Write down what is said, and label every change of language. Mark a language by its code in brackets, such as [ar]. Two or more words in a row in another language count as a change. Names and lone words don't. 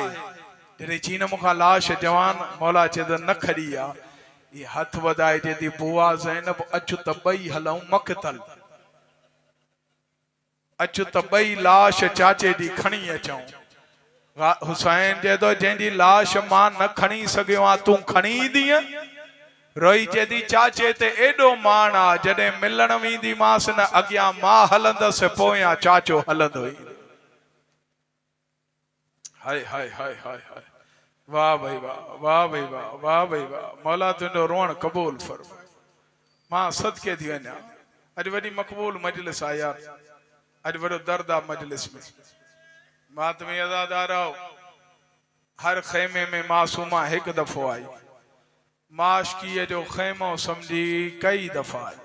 [sd] जॾहिं चीन मूंखां लाश जवान मौला चए त न खॼी आहे, ये हथ वधाए चए बुआ ज़ैनब अचु त ॿई हलूं मक़तल, अचु त ॿई लाश चाचे जी खणी अचूं। हुसैन चए थो जंहिंजी लाश मां न खणी सघियो आहियां तूं खणी ईंदीअ। रोई चए थी चाचे ते एॾो मान आहे, जॾहिं मिलण वेंदीमांसि न अॻियां मां हलंदसि पोयां चाचो हलंदो ई। हाय हाय हाय हाय हाय। वाह भाई वाह, वाह भाई वाह, वाह भाई वाह। मौला तुंहिंजो रोअण क़बूल फरमाए। मां सदके थी वञा, अॼु वॾी मक़बूल मजलिस आहे यार, अॼु वॾो दर्द आहे मजलिस में। मातमी अज़ादार आओ, हर ख़ैमे में मासूमा हिकु दफ़ो आई, माशकीअ जो ख़ैमो सम्झी कई दफ़ा आई।